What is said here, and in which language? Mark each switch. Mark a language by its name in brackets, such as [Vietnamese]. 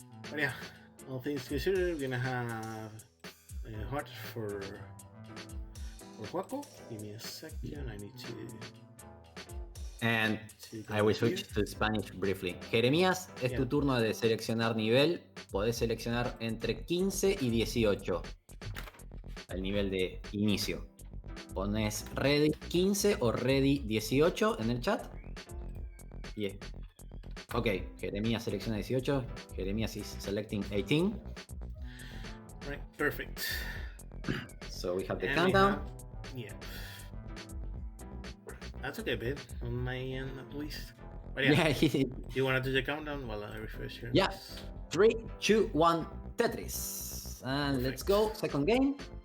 [English] But yeah, all things considered, we're gonna have a heart for Joaco. Give me a second. I need to. And I will switch to Spanish briefly. [Spanish] Jeremías, es tu turno de seleccionar nivel. Podés seleccionar entre 15 y 18. El nivel de inicio. Pones ready 15 o ready 18 en el chat. [English] Yeah. [Spanish] Ok, Jeremías selecciona 18. [English] Jeremías is selecting 18. Right, perfect. So we have the countdown. Yeah. That's okay, babe. On my end, at least. But yeah. You want to do the countdown while I refresh here? Yeah. 3, 2, 1, Tetris. And let's go. Second game.